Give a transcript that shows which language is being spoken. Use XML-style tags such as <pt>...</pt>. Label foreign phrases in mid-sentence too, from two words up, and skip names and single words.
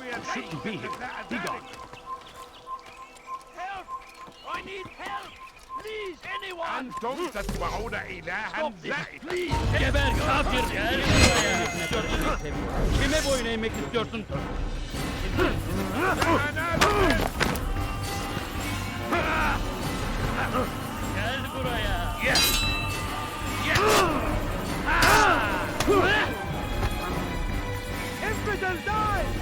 <en>You shouldn't be here. Be gone. Help! I need help! Please, anyone!</en> <ar>أنتم تتبعون إلها زائد.</ar> <tr>Geber kafir! Gel buraya! Kime boyun eğmek istiyorsun? Gel buraya!</tr> <en>Infidel, die!</en>